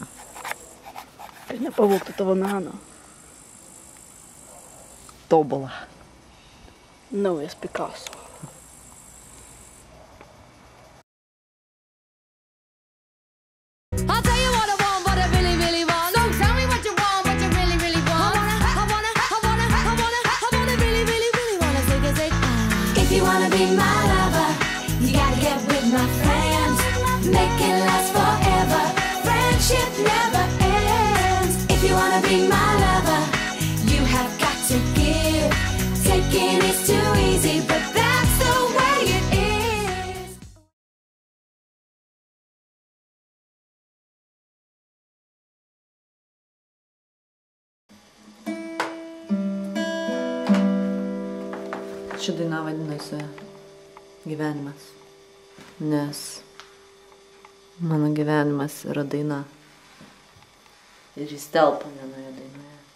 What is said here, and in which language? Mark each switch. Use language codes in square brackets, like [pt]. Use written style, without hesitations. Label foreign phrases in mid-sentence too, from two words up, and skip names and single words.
[lt] Kad nepavogtų tavo meno. Tobula. Naujas Picasso. [en] I'll tell you what I want, what I really, really want. So tell me what you want, what you really, really want. I wanna really, really, really wanna say, if you wanna be my lover, you gotta get with my friends. Make it last forever. Friendship never ends. If you wanna be my lover, you have got to give. Taking is too easy, but that's the way it is. [lt] Ši daina vadinasi gyvenimas, nes mano gyvenimas yra daina ir jis telpa vienoje dainoje.